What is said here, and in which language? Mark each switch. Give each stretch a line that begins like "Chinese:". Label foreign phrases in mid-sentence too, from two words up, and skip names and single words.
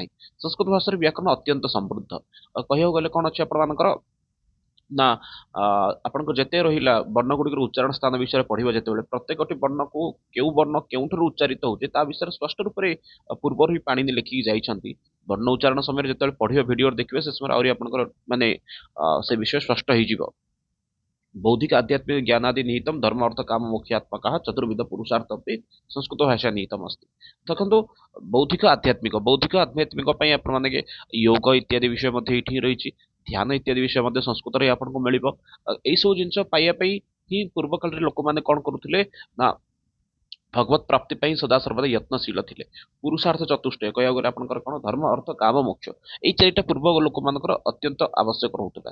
Odia: ସଂସ୍କୃତ ଭାଷାରେ ବ୍ୟାକରଣ ଅତ୍ୟନ୍ତ ସମୃଦ୍ଧ। କହିବାକୁ ଗଲେ କଣ ଅଛି ଆପଣମାନଙ୍କର ନା ଆପଣଙ୍କ ଯେତେ ରହିଲା ବର୍ଣ୍ଣ ଗୁଡିକର ଉଚ୍ଚାରଣ ସ୍ଥାନ ବିଷୟରେ ପଢିବ ଯେତେବେଳେ, ପ୍ରତ୍ୟେକଟି ବର୍ଣ୍ଣକୁ କେଉଁ ବର୍ଣ୍ଣ କେଉଁଠାରୁ ଉଚ୍ଚାରିତ ହଉଛି ତା ବିଷୟରେ ସ୍ପଷ୍ଟ ରୂପରେ ପୂର୍ବରୁ ହିଁ ପାଣିନି ଲେଖିକି ଯାଇଛନ୍ତି। ବର୍ଣ୍ଣ ଉଚ୍ଚାରଣ ସମୟରେ ଯେତେବେଳେ ପଢିବ ଭିଡିଓ ଦେଖିବେ ସେ ସମୟରେ ଆହୁରି ଆପଣଙ୍କର ମାନେ ସେ ବିଷୟ ସ୍ପଷ୍ଟ ହେଇଯିବ।
Sanskrit: बौद्धिक आध्यात्मिक ज्ञानादि निहितम धर्म अर्थ काम मोक्षात्मकः चतुर्विध पुरुषार्थ अपि संस्कृत भाषा निहितम अस्ति।
Odia: देखନ୍ତୁ
Sanskrit: बौद्धिक आध्यात्मिक
Odia: ପାଇଁ ଆପଣ ମାନେ
Sanskrit: योग इत्यादि विषय
Odia: ମଧ୍ୟ ଏଠି ରହିଛି, ଧ୍ୟାନ ଇତ୍ୟାଦି ବିଷୟ ମଧ୍ୟ ସଂସ୍କୃତରେ ଆପଣଙ୍କୁ ମିଳିବ। ଏଇ ସବୁ ଜିନିଷ ପାଇବା ପାଇଁ ହିଁ ପୂର୍ବ କାଳରେ ଲୋକମାନେ କଣ କରୁଥିଲେ ନା
Sanskrit: भगवत प्राप्ति
Odia: ପାଇଁ ସଦାସର୍ବଦା ଯତ୍ନଶୀଳ ଥିଲେ। ପୁରୁଷାର୍ଥ ଚତୁଷ୍ଟୟ କହିବାକୁ ଗଲେ ଆପଣଙ୍କର କଣ ଧର୍ମ ଅର୍ଥ କାମ ମୋକ୍ଷ, ଏଇ ଚାରିଟା ପୂର୍ବ ଲୋକମାନଙ୍କର ଅତ୍ୟନ୍ତ ଆବଶ୍ୟକ ରହୁଥିଲା।